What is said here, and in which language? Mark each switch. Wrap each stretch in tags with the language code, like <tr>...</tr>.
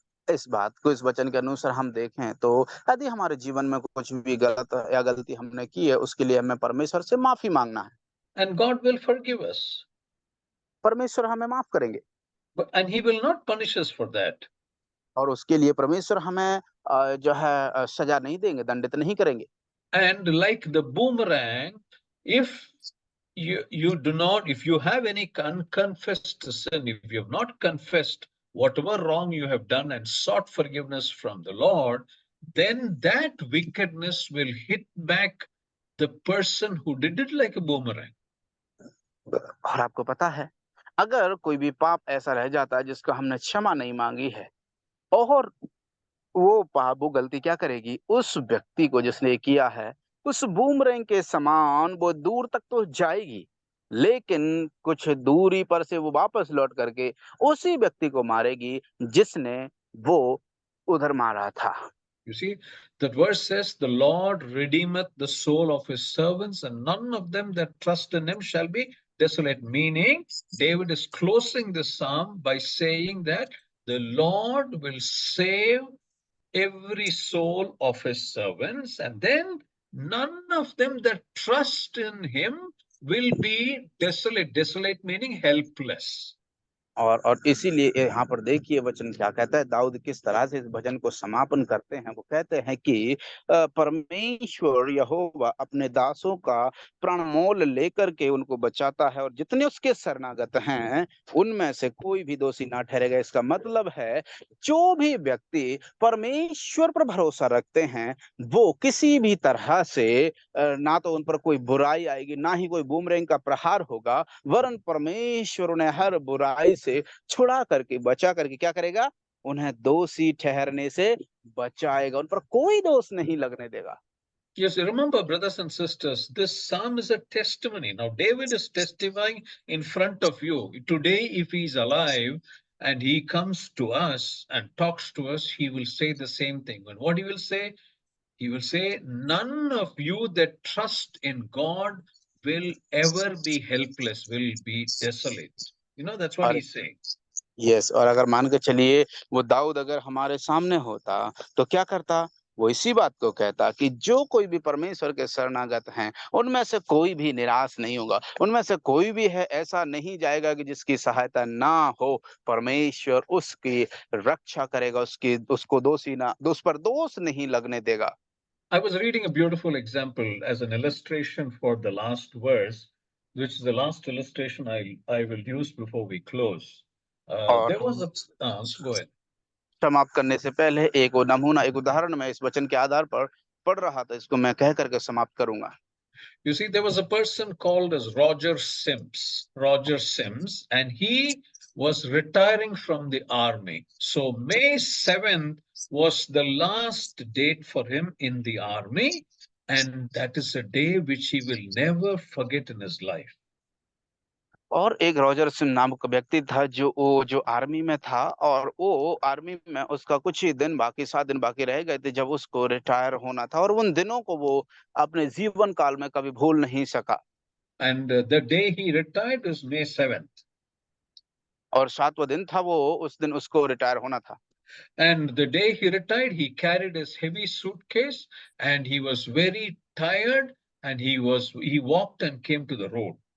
<hi>इस बात को, इस वचन के अनुसार हम देखें तो यदि हमारे जीवन में कुछ भी गलत या गलती हमने की है, उसके लिए हमें परमेश्वर से माफ़ी माँगना है।</hi> <en>and God will forgive us.</en> <hi>परमेश्वर हमें माफ़ करेंगे</hi> <en>And He will not punish us for that.</en> <hi>और उसके लिए परमेश्वर हमें जो है सज़ा नहीं देंगे, दंडित नहीं करेंगे।</hi> <en>And like the boomerang, if if you have any unconfessed sin, if you have not confessed whatever wrong you have done and sought forgiveness from the Lord, then that wickedness will hit back the person who did it like a boomerang.</en> <hi>और आपको पता है, अगर कोई भी पाप ऐसा रह जाता है जिसको हमने क्षमा नहीं माँगी है और वो पाप, वो गलती क्या करेगी? उस व्यक्ति को जिसने ये किया है, उस बूमरैंग के समान वो दूर तक तो जाएगी, लेकिन कुछ दूरी पर से वो वापस लौट करके उसी व्यक्ति को मारेगी जिसने वो उधर मारा था।</hi> <en>You see, that verse says, the Lord redeemeth the soul of his servants, and none of them that trust in him shall be desolate. Meaning, David is closing the psalm by saying that the Lord will save every soul of his servants, and then none of them that trust in him will be desolate. Desolate meaning helpless.</en> <hi>और इसीलिए यहाँ पर देखिए वचन क्या कहता है, दाऊद किस तरह से इस भजन को समापन करते हैं। वो कहते हैं कि परमेश्वर यहोवा अपने दासों का प्राण मोल लेकर के उनको बचाता है और जितने उसके शरणागत हैं उनमें से कोई भी दोषी ना ठहरेगा। इसका मतलब है जो भी व्यक्ति परमेश्वर पर भरोसा रखते हैं वो किसी भी तरह से ना तो उन पर कोई बुराई आएगी, ना ही कोई बूमरैंग का प्रहार होगा, वरन परमेश्वर उन्हें हर बुराई से छुड़ा करके, बचा करके क्या करेगा? उन्हें दोषी ठहरने से बचाएगा, उन पर कोई दोष नहीं लगने देगा।</hi> <en>Yes, remember, brothers and sisters, this psalm is a testimony. Now, David is testifying in front of you. Today, if he's alive and he comes to us and talks to us, he will say the same thing. And what he will say? He will say, none of you that trust in God will ever be helpless, will be desolate. You know, that's what</en> <hi>और</hi> <en>he's saying.</en> <hi>Yes, और अगर मान के चलिए वो दाऊद अगर हमारे सामने होता तो क्या करता? वो इसी बात को कहता कि जो कोई भी परमेश्वर के शरणागत हैं उनमें से कोई भी निराश नहीं होगा, उनमें से कोई भी है ऐसा नहीं जाएगा कि जिसकी सहायता ना हो। परमेश्वर उसकी रक्षा करेगा, उसको दोषी ना, उस पर दोष नहीं लगने देगा।</hi> <en>I was reading a beautiful example as an illustration for the last verse, which is the last illustration I will use before we close.</en> <hi>और</hi> <en>There was a go ahead.</en> <hi>समाप्त करने से पहले एक नमूना, एक उदाहरण मैं इस वचन के आधार पर पढ़ रहा था, इसको मैं कह करके समाप्त करूंगा।</hi> <en>You see, there was a person called as Roger Sims, and he was retiring from the army. So May 7th was the last date for him in the army, and that is a day which he will never forget in his life.</en> <hi>और एक Roger SIM नाम का व्यक्ति था जो army में था और वो आर्मी में उसका कुछ ही दिन बाकी, 7 दिन बाकी रह गए थे जब उसको रिटायर होना था और उन दिनों को वो अपने जीवन काल में कभी भूल नहीं सका।</hi> <en>And the day he retired is May 7th.</en> <hi>और 7वां दिन था वो, उस दिन उसको रिटायर होना था।</hi> <en>And the day he retired, he carried his heavy suitcase and he was very tired and he walked and came to the road.</en>